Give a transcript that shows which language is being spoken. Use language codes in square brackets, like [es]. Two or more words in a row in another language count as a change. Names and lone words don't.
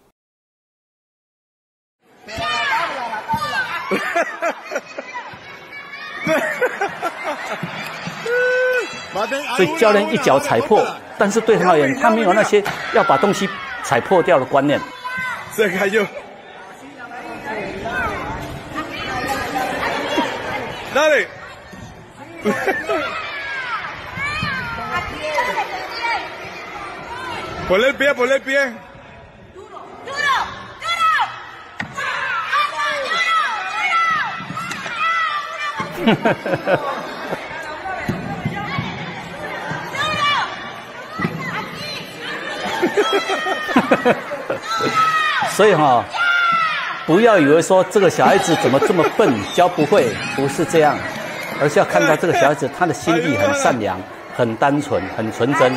[zh] 所以教练一脚踩破，但是对他而言，他没有那些要把东西踩破掉的观念。这个就，哪里 [es] ？por el pie, por el pie. Duro, [zh] 所以哈，不要以为说这个小孩子怎么这么笨，教不会，不是这样，而是要看到这个小孩子他的心地很善良、很单纯、很纯真。